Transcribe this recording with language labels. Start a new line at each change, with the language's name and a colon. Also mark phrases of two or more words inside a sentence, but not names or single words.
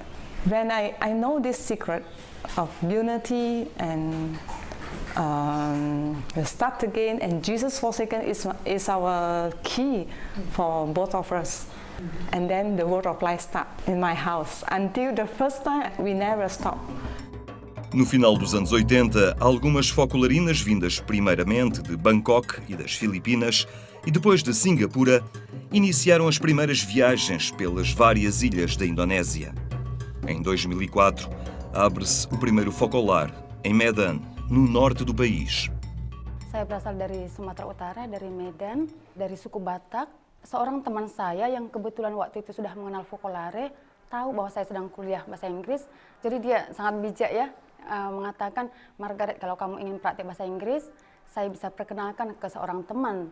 English: When I know this secret of unity and start again and Jesus forsaken is our key for both of us. And then the word of life start in my house. Until the first time, we never stop.
Portuguese: No final dos anos 80, algumas focolarinas vindas primeiramente de Bangkok e das Filipinas e depois de Singapura iniciaram as primeiras viagens pelas várias ilhas da Indonésia. Em 2004, abre-se o primeiro focolar em Medan, no norte do país.
Indonesian: Saya berasal dari Sumatera Utara, dari Medan, dari suku Batak. Seorang teman saya yang kebetulan waktu itu sudah mengenal Fokolare, tahu bahwa saya sedang kuliah bahasa Inggris, jadi dia sangat bijak ya, mengatakan, Margaret, kalau kamu ingin praktik bahasa Inggris, saya bisa perkenalkan ke seorang teman.